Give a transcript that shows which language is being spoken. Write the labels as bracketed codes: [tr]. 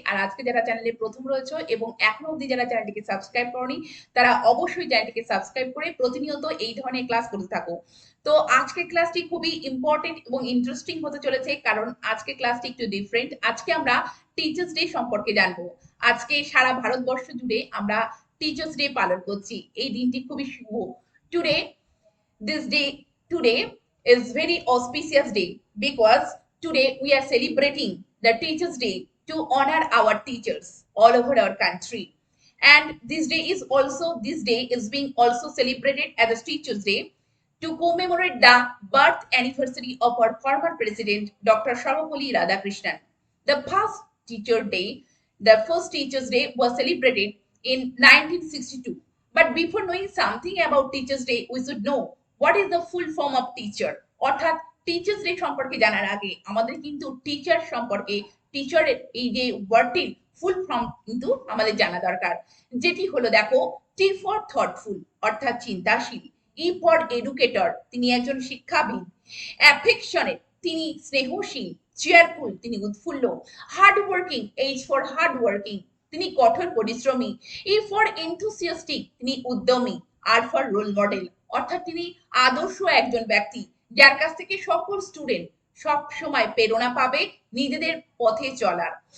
[bn] আর আজকে যারা চ্যানেলে প্রথম রয়েছে এবং এখনো অবধি যারা চ্যানেলটিকে সাবস্ক্রাইব করনি, তারা অবশ্যই চ্যানেলটিকে সাবস্ক্রাইব করে প্রতিনিয়ত এই ধরনের ক্লাস করতে থাকো। তো আজকে ক্লাসটি খুবই ইম্পর্টেন্ট এবং ইন্টারেস্টিং হতে চলেছে, কারণ আজকে ক্লাসটি একটু ডিফারেন্ট। আজকে আমরা টিচার্স ডে সম্পর্কে জানবো। আজকে সারা ভারতবর্ষ জুড়ে আমরা টিচার্স ডে পালন করছি। এই দিনটি খুবই শুভ। [en] Today this day today is very auspicious day because today we are celebrating the teachers day to honor our teachers all over our country. And this day is being also celebrated as a teachers day to commemorate the birth anniversary of our former president Dr. Sarvapalli Radhakrishnan. The first teacher day, the first teachers day was celebrated in 1962. But before knowing something about teachers day, we should know what is the full form of teacher. [bn] অর্থাৎ teachers day সম্পর্কে জানার আগে আমাদের কিন্তু teacher সম্পর্কে, টিচারের এই যে ওয়ার্ডটির ফুল ফর্ম কিন্তু আমাদের জানা দরকার। যেটি হলো, দেখো, টি ফর থটফুল অর্থাৎ চিন্তাশীল, ই ফর এডুকেটর তিনি একজন শিক্ষাবিদ, অ্যাফেকশনেট তিনি স্নেহশীল, চেয়ারফুল তিনি উৎফুল্ল, hard working H for hard working তিনি কঠোর পরিশ্রমী, ই ফর এনথুসিয়াস্টিক তিনি উদ্যমী, আর ফর রোল মডেল অর্থাৎ তিনি আদর্শ একজন ব্যক্তি যার কাছ থেকে সকল স্টুডেন্ট সব সময় প্রেরণা পাবে নিজেদের পথে চলার।